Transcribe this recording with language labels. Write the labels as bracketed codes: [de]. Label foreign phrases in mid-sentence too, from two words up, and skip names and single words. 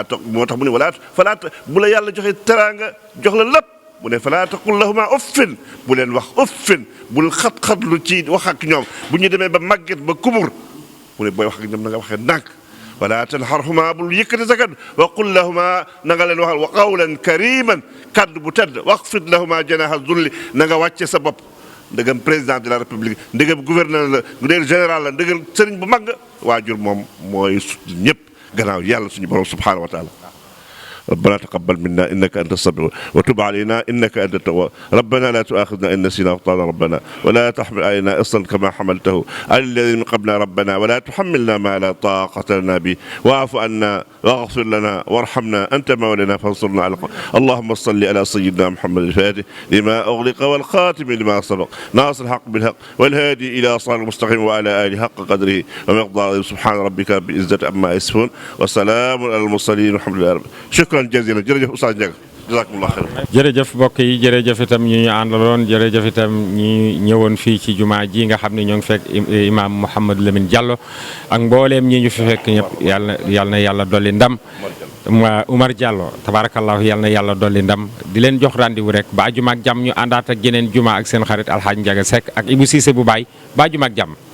[wo] ta moo tax mu ne falaa bu la yàlla joxe teraanga jox la lépp mu ne [ar] فلا تقل لهما أف [wo] bu leen wax uffin bul xat-xatlu ci wax ak ñoom bu ñu demee ba màgget ba kumur mu ne booy wax ak ñoom na nga waxee ndànk [ar] ولا تنهرهما [wo] bul yëkkati sa kaddu [ar] وقل لهما [wo] na nga leen waxal [ar] وقولا كريما [wo] kaddu bu tedd [ar] واخفض لهما جناح الذل [wo] na nga wàcce sa bopp ndegam [fr] président de la république [wo] ndegam gouverneur la ndegam général la ndegam sëriñ bu mag nga waajur moom mooy ñëpp gannaaw yàlla suñu borom [ar] سبحانه وتعالى [wo] ربنا [ar] تقبل منا انك انت السميع وتب علينا انك انت التواب ربنا لا تؤاخذنا ان نسينا واخطانا ربنا ولا تحمل علينا اصرا كما حملته على الذين من قبلنا ربنا ولا تحملنا ما لا طاقه لنا به واعف عنا واغفر لنا وارحمنا انت مولانا فانصرنا على اللهم صل على سيدنا محمد الفاتح لما اغلق والخاتم لما سبق ناصر الحق بالحق والهادي الى صراط المستقيم وعلى اله حق قدره ومقداره سبحان ربك بعزه عما يصفون وسلام على المرسلين والحمد لله رب شكرا جزيلا jërëjëf Oustaz Ndiaga جزاكم الله خيرا [wo] jërëjëf mbokk yi jërëjëf itam ñi ñu àndaloon jërëjëf itam ñi ñëwoon fii ci jumaa ji nga xam ne ñoo ngi fekk imaam Mouhamadou Lamine Diallo ak mbooleem ñi ñu fi fekk ñëpp yàlla na yàlla dolli ndam Oumar Diallo tabarakallahu yàlla na yàlla dolli ndam di leen jox rendez-vous rek ba juma ak jàmm ñu àndaat ak jeneen juma ak seen xarit Alhaji Ndiaga Seck ak Ibou Cissé bu baay ba juma ak jàmm